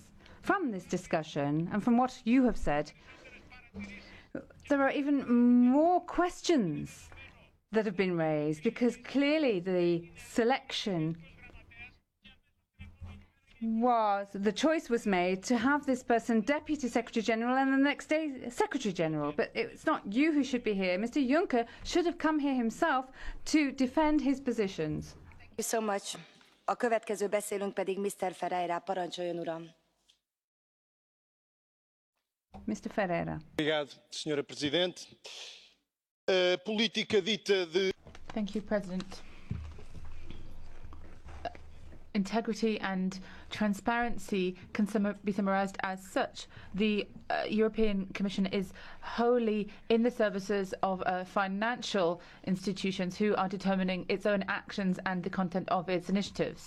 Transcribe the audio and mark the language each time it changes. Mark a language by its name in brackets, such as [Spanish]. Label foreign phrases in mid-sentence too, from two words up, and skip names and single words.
[English] From this discussion and from what you have said, there are even more questions that have been raised, because clearly the selection the choice was made to have this person Deputy Secretary General and the next day Secretary General. But it's not you who should be here. Mr. Juncker should have come here himself to defend his positions. Thank you so much. [Hungarian] A következő beszélünk pedig Mr. Ferreira. Parancsoljon, uram. Mr. Ferreira. [Portuguese] Obrigado, Senhora Presidente. A política dita de... [English] Thank you, President. Integrity and transparency can be summarised as such. The European Commission is wholly in the services of financial institutions who are determining its own actions and the content of its initiatives.